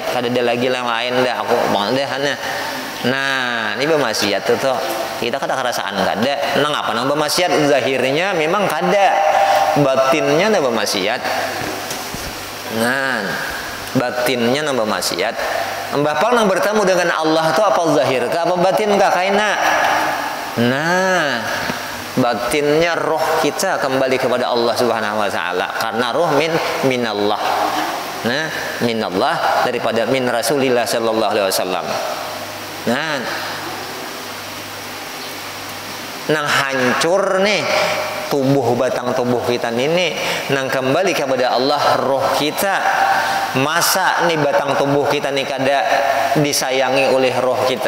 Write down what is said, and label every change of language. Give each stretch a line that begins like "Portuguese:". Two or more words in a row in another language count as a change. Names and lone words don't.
Banjar: Kada ada lagi yang lain dah aku bang deh. Nah, ini bermaksiat tuh kita kada kerasaan kada. Nang apa nang bermaksiat zahirnya memang kada, batinnya nang bermaksiat. Nah, batinnya nang bermaksiat. Bapak nang bertemu dengan Allah itu apa zahir kah apa batin kah kaina?
Indonesian: Nah, batinnya roh kita kembali kepada
Arabic: الله سبحانه وتعالى
Indonesian: karena roh minallah.
Arabic: Nah, minallah daripada من رسول الله صلى الله عليه وسلم.
Banjar: Nah, nang hancur nih tubuh batang tubuh kita ini nang kembali kepada Allah roh kita. Masa nih batang tubuh kita nih kada disayangi oleh roh kita.